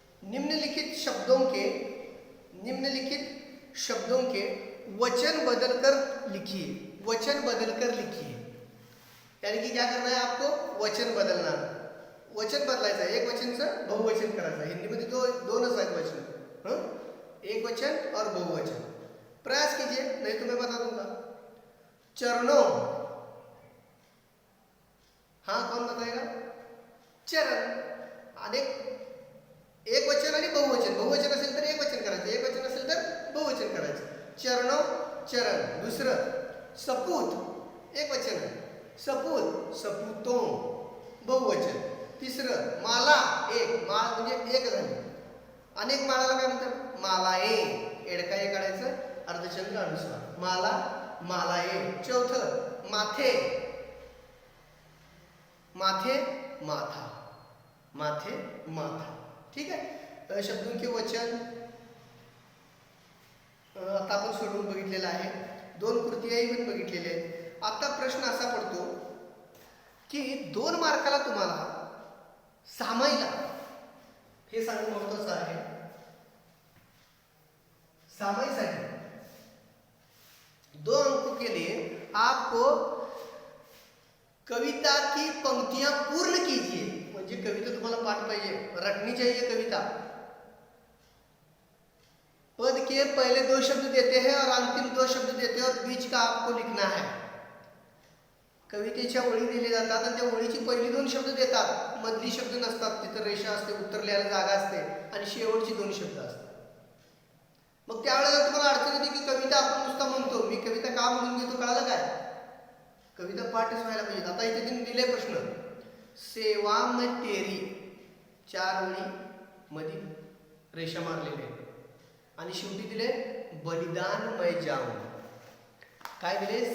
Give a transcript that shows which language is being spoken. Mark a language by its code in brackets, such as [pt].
[hi] निम्नलिखित शब्दों के शब्दों के वचन बदलकर लिखिए, वचन बदलकर लिखिए। यानी कि क्या करना है आपको, वचन बदलना, [mr] वचन बदलायचं आहे, एक वचनचं बहुवचन करायचं आहे। हिंदीमध्ये दोनच आहेत वचन, एक वचन [hi] और बहुवचन। प्रयास कीजिए, नहीं तो मैं बता दूंगा। चरणों, हाँ कौन बताएगा? [mr] चरण, अनेक एक वचन आणि बहुवचन, बहुवचन असेल तर एक वचन करायचं, एक वचन असेल तर बहुवचन करायचं। चरणों, चरण। दुसरं सपूत, एक वचन आहे, सपूत, सपूतों, बहुवचन। तिसरं माला, एक माळ म्हणजे एक झाली, अनेक माळाला काय म्हणतात? मालाए, एडकाए काढायचं, अर्धचंद्र अनुस्वार, माला, मालाए। चौथं माथे, माथे, माथा, माथे, माथा। ठीक आहे, शब्दों के वचन आता आपण सोडवून बघितलेलं आहे, दोन कृतीही पण बघितलेल्या आहेत। आता प्रश्न असा पडतो की 2 मार्काला तुम्हाला सामाईला, हे सांगणं महत्वाचं आहे, सामाईसाठी [hi] 2 अंकों के लिए आपको कविता की पंक्तियां पूर्ण कीजिए। [mr] म्हणजे कविता तुम्हाला पाठ पाहिजे, [hi] रटनी चाहिए कविता। पद के पहले 2 शब्द देते हैं और अंतिम 2 शब्द देते हैं और बीच का आपको लिखना है। [mr] कवितेच्या ओळी दिल्या जातात आणि त्या ओळीची पहिली 2 शब्द देतात, मधली शब्द नसतात, तिथं रेषा असते, उत्तर लिहायला जागा असते आणि शेवटची 2 शब्द असतात। मग त्यावेळेला तुम्हाला अडचण येते की कविता आपण नुसता म्हणतो, मी कविता का म्हणून घेतो कळालं काय? कविता पाठच व्हायला पाहिजे। आता इथे त्यांनी दिले प्रश्न, [hi] सेवा में तेरी, [mr] 4 ओळी मध्ये रेषा मारलेली आहे आणि शेवटी दिले [hi] बलिदान मैं जाऊं। [mr] काय दिले?